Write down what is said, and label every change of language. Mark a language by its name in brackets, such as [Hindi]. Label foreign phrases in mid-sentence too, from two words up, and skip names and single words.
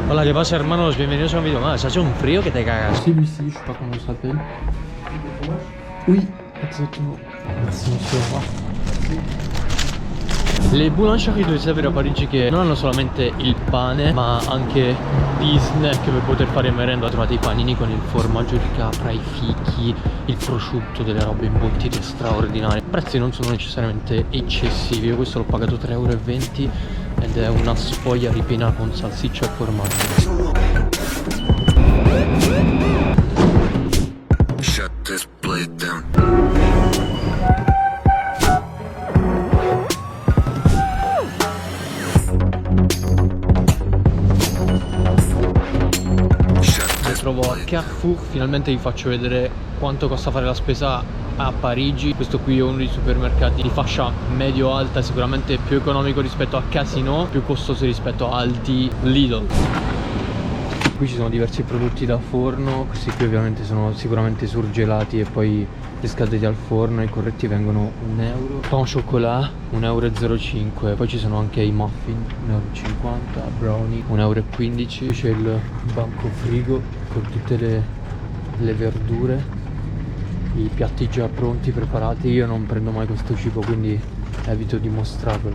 [Spanish] Hola, ¿qué pasa, hermanos? Bienvenidos a un vídeo más. Hace un frío que te cagas. [French] Si, lui, si, je sais pas comment il s'appelle. Oui, exactement. Merci, monsieur. Au revoir. [Italian] Le boulangerie dovete sapere a Parigi che non hanno solamente il pane, ma anche gli snack per poter fare merenda. Trovate i panini con il formaggio di capra, i fichi, il prosciutto, delle robe imbottite straordinarie. I prezzi non sono necessariamente eccessivi. Io questo l'ho pagato 3,20 € ed è una sfoglia ripiena con salsiccia e formaggio. [English] Shut this blade down. [Italian] Trovo a Carrefour, finalmente vi faccio vedere quanto costa fare la spesa a Parigi. Questo qui è uno dei supermercati di fascia medio-alta, sicuramente più economico rispetto a Casino, più costoso rispetto a Aldi, Lidl. Qui ci sono diversi prodotti da forno, questi qui ovviamente sono sicuramente surgelati e poi riscaldati al forno. I corretti vengono 1 euro. [French] Pain au chocolat 1,05 €. [Italian] Poi ci sono anche i muffin 1,50 €, brownie 1,15 €. C'è il banco frigo con tutte le verdure, i piatti già pronti, preparati. Io non prendo mai questo cibo, quindi evito di mostrarvelo.